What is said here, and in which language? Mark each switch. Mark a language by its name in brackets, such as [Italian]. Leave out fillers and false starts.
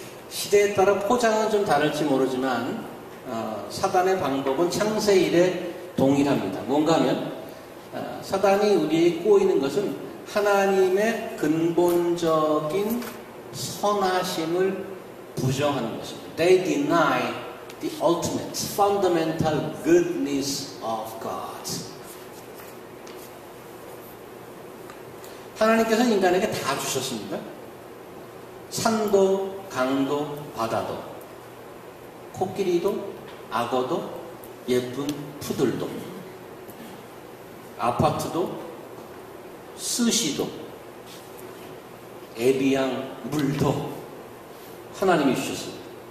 [Korean] 시대에 따라 포장은 좀 다를지 모르지만 사단의 방법은 창세일에 동일합니다. 뭔가 하면 사단이 우리에게 꼬이는 것은 하나님의 근본적인 선하심을 부정하는 것입니다. [English] They deny the ultimate, fundamental goodness of God. [Korean] 하나님께서는 인간에게 다 주셨습니다. 산도, 강도, 바다도, 코끼리도, 악어도, 예쁜 푸들도, 아파트도, 스시도, 에비양 물도 하나님이 주셨습니다.